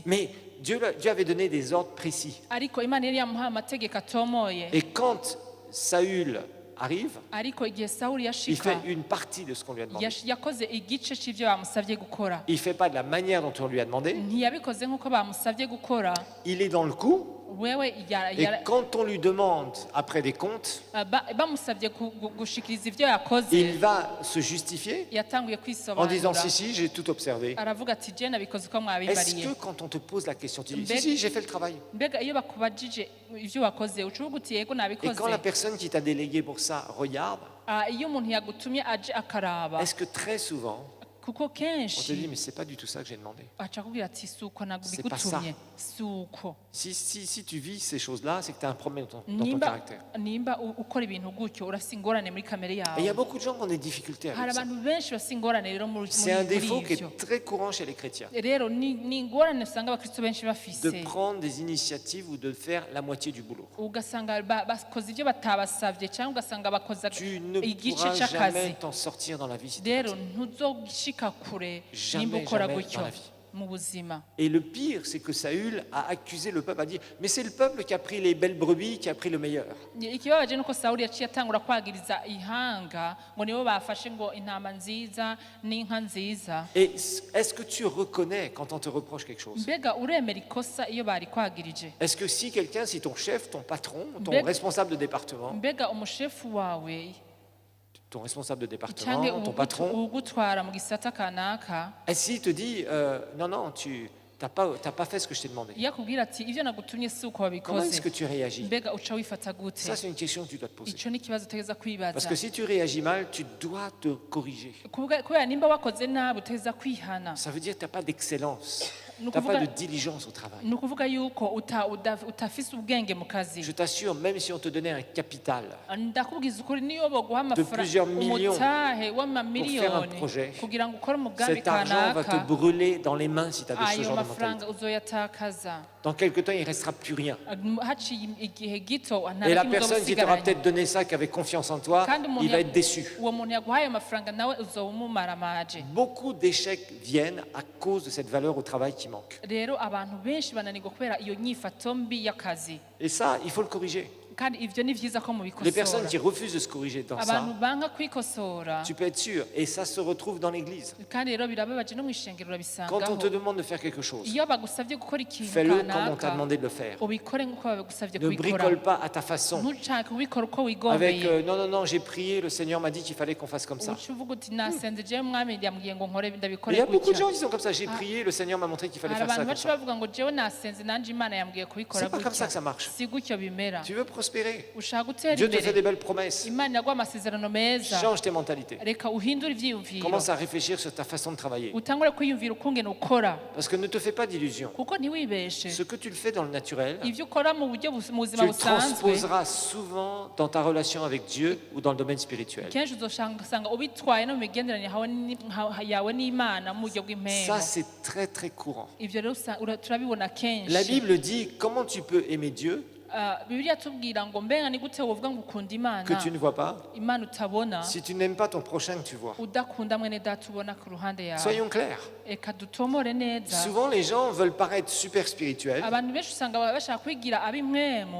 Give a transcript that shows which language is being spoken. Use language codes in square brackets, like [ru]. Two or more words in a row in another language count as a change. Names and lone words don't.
[fr] Mais Dieu avait donné des ordres précis. [rn] ariko imana yari yamuhaye amategeko atomoye [fr] Et quand Saül arrive, [rn] ariko igihe sawuli [fr] il [rn] yashika [fr] fait une partie de ce qu'on lui a demandé. [rn] yakoze igice c'ivyo bamusavye gukora [fr] Il ne fait pas de la manière dont on lui a demandé. [rn] ntiyabikoze nk'uko bamusavye gukora [fr] Il est dans le coup. [rn] wewe [fr] Et quand on lui demande après des comptes, [rn] bamusabye gushikiriza ivyo yakoze [fr] il va se justifier [rn] yatanguye [fr] en disant [rn] kwisobanura [fr] si, j'ai tout observé. [rn] aravuga ati je nabikoze uko [fr] Est-ce [rn] mwabimbariye [fr] que quand on te pose la question, tu dis Ben- si, j'ai fait le travail? [rn] mbega iyo bakubajije ivyo wakoze ucuvuga uti yego [fr] Et [rn] nabikoze [fr] quand la personne qui t'a délégué pour ça regarde, [rn] iyo umuntu yagutumye aje akaraba [fr] est-ce que très souvent, [rn] kuko [fr] on te dit [rn] kenshi [fr] mais c'est pas du tout ça que j'ai demandé. [rn] aca akubwira ati si uko [fr] C'est pas ça. [rn] nabigutumye si uko [fr] Si tu vis ces choses-là, c'est que tu as un problème dans ton [rn] nimba [fr] caractère. [rn] nimba ukora ibintu gutyo urasa ingorane muri kamere [fr] Et il y a [rn] yawe [fr] beaucoup de gens qui ont des difficultés [rn] hari [fr] avec ça. [rn] abantu benshi basa ingorane rero [fr] C'est un défaut qui [rn] ivyo [fr] est très courant chez les chrétiens, [rn] rero ni ingorane usanga abakristo benshi [fr] de [rn] bafise [fr] prendre des initiatives ou de faire la moitié du boulot. [rn] ugasanga bakoze ibyo batabasabye cyangwa ugasanga bakoze [fr] Tu ne [rn] igice [fr] pourras [rn] c'akazi [fr] jamais t'en sortir dans la vie si tu [rn] rero [fr] fais ça. [rn] ntuzogishika kure [fr] Jamais, [rn] nimba ukora [fr] jamais [rn] gutyo [fr] dans la vie. [rn] mu buzima [fr] Et le pire, c'est que Saül a accusé le peuple, a dit mais c'est le peuple qui a pris les belles brebis, qui a pris le meilleur. [rn] ikibabaje nuko sawuli yaciye atangura kwagiriza ihanga ngo nibo bafashe ngo intama nziza n'inka nziza [fr] Et est-ce que tu reconnais quand on te reproche quelque chose? [rn] mbega uremera ikosa iyo bari kwagirije [fr] Est-ce que si quelqu'un, si ton chef, ton patron, ton Bec- responsable de département, [rn] mbega umushefu wawe [fr] ton responsable de [rn] cyangwa [fr] département, ton patron, [rn] ugutwara mu gisata kanaka [fr] et s'il te dit non, non, tu n'as pas fait ce que je t'ai demandé, [rn] iyo akubwira ati ibyo nagutumye si uko [fr] comment [rn] wabikoze [fr] est-ce que tu réagis? [rn] mbega uca wifata gute [fr] Ça, c'est une question que tu dois te poser. [rn] icyo ni ikibazo utegeza [fr] Parce [rn] kwibaza [fr] que si tu réagis mal, tu dois te corriger. [rn] kubera nimba wakoze nabi utegeza kwihana [fr] Ça veut dire que tu n'as pas d'excellence, tu [rn] Ni [fr] n'as pas [rn] ukuvuga- [fr] de diligence au travail. [rn] ni ukuvuga yuko utafise ubwenge mu kazi [fr] Je t'assure, même si on te donnait un capital [rn] ndakubwiza ukuri niyo baguha [fr] plusieurs millions [rn] umutahe [fr] pour faire un [rn] w'amamiliyoni [fr] projet, [rn] kugira ngo ukore umugambi [fr] cet argent va te [rn] kanaka [fr] brûler dans les mains si tu as de ce [rn] ayo [fr] genre de [rn] mafaranga [fr] mentalité. [rn] uzoyatakaza [fr] Dans quelque temps, il ne restera plus rien. [rn] haciye igihe gito [fr] Et la [rn] kimwe [fr] personne qui t'aura [rn] uzoba [fr] peut-être donné ça, qui avait confiance en toi, [rn] kandi umuntu [fr] il va être déçu. [rn] uwo muntu yaguhaye amafaranga nawe uzoba umumaramaje [fr] Beaucoup d'échecs viennent à cause de cette valeur au travail qui manque. [rn] rero abantu benshi bananirwa kubera iyo nyifato mbi y'akazi [fr] Et ça, il faut le corriger. [rn] kandi ivyo ni vyiza ko [fr] Les personnes [rn] mubikosora [fr] qui refusent de se corriger dans [rn] abantu [fr] ça, [rn] banga kwikosora [fr] tu peux être sûr, et ça se retrouve dans l'église. [rn] kandi rero birababaje no mw'ishengero [fr] Quand on te [rn] urabisangaho [fr] demande de faire quelque chose, [rn] iyo bagusavye gukora ikintu [fr] fais-le comme on t'a [rn] kanaka [fr] demandé de le faire. [rn] ubikore nk'uko babigusavye [fr] Ne [rn] kubikora [fr] bricole pas à ta façon. [rn] ntushake kubikora uko [fr] Avec [rn] wigombeye [fr] non, non, non, j'ai prié, le Seigneur m'a dit qu'il fallait qu'on fasse comme ça. [rn] uca uvuga uti nasenze jewe mwami yambwiye ngo nkore [fr] Il [rn] ndabikore [fr] y a beaucoup de [rn] gutya [fr] gens qui sont comme ça. J'ai prié, le Seigneur m'a montré qu'il fallait [rn] hari [fr] faire ça [rn] abantu [fr] comme [rn] baca [fr] ça. [rn] bavuga ngo jewe nasenze nanje imana yambwiye kubikora [fr] C'est pas comme ça que ça [rn] gutya [fr] marche. [rn] si gutyo bimera [fr] Tu veux prospérer. [rn] ushaka gutera [fr] Dieu te fait [rn] imbere [fr] des belles promesses. [rn] imana yaguha amasezerano meza [fr] Change tes mentalités. [rn] reka uhindure ivyiyumviro [fr] Commence à réfléchir sur ta façon de travailler. [rn] utangure kwiyumvira ukungene ukora [fr] Parce que ne te fais pas d'illusions. [rn] kuko ntiwibeshe [fr] Ce que tu le fais dans le naturel, [rn] ivyo ukora mu buryo mu [fr] tu [rn] buzima [fr] le [rn] busanzwe [fr] transposeras souvent dans ta relation avec Dieu ou dans le domaine spirituel. [rn] kenshi uzosanga ubitwaye no mu migenderanire yawe n'imana mu buryo bw'impembo [fr] Ça, c'est très très courant. [rn] ivyo rero turabibona [fr] La [rn] kenshi [fr] Bible dit comment tu peux aimer Dieu [rn] bibiliya tubwira ngo mbega ni gute wovuga ngo ukunda [fr] que [rn] imana [fr] tu ne vois pas [rn] imana utabona [fr] si tu n'aimes pas ton prochain que tu vois. [rn] udakunda mwene data ubona ku ruhande yawe [fr] Soyons clairs. [rn] reka dutomore neza [fr] Souvent, les gens veulent paraître super spirituels [rn] abantu benshi usanga bashaka kwigira ab'impwemu